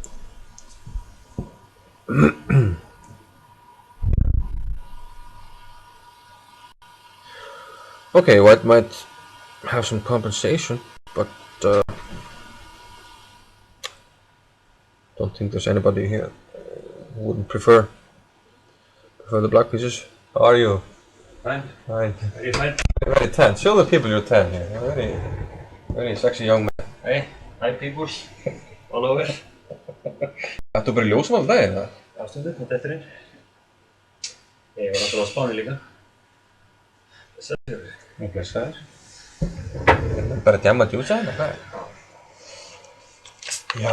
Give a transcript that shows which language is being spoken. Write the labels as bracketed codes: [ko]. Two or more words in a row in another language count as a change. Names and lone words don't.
[en] Okay, white might have some compensation, but don't think there's anybody here who wouldn't prefer the black pieces. How are you? Fine. Fine. Are you fine? Very tan. Show the people you're tan here. You're very sexy young man. Hey, hi people. All over. [is] Ættu bara í ljósum alltaf daginn, eða? Ástundu, þetta eftir einn. Ég var alltaf á Spáni líka. Blessaður. Blessaður. Bara djamma djúsa hérna, hvað er? Já.